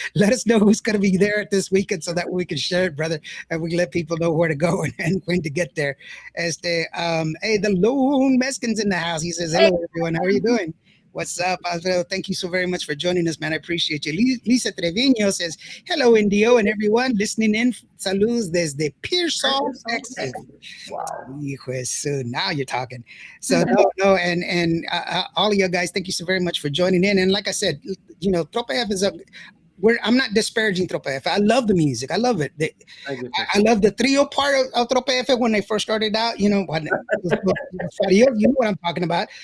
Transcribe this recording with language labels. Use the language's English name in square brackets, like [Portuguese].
[English] Let us know who's going to be there this weekend so that we can share it, brother, and we can let people know where to go and when to get there." Hey, the Lone Meskin's in the house. He says, Hey. "Hello, everyone. How are you doing?" What's up, Alfredo? Thank you so very much for joining us, man. I appreciate you. Lisa Trevino says, "Hello, Indio, and everyone listening in. [Spanish] Saludos desde Pearsall, Texas." [English] Wow. [Spanish] Hijo de su, [English] now you're talking. So no, and all of you guys, thank you so very much for joining in. And like I said, Tropa F is a. I'm not disparaging Tropa F. I love the music. I love it. Thank you, sir. I love the trio part of Tropa F when they first started out. Los Farios, you know what I'm talking about.